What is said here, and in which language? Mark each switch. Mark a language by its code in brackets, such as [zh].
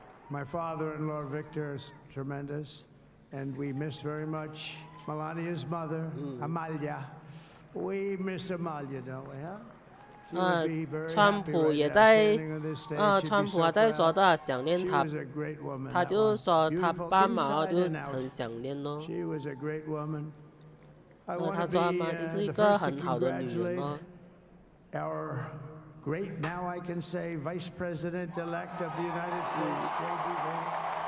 [en] My father-in-law, Victor, is tremendous, and we miss very much Melania's mother, Amalia. We miss Amalia, don't we, huh? [zh] 川普也在川普还在说他想念他，他就是说他爸妈就是很想念哦。他说他妈就是一个很好的女人哦。 [en] Our great, now I can say, Vice President-elect of the United States, J.D. Vance.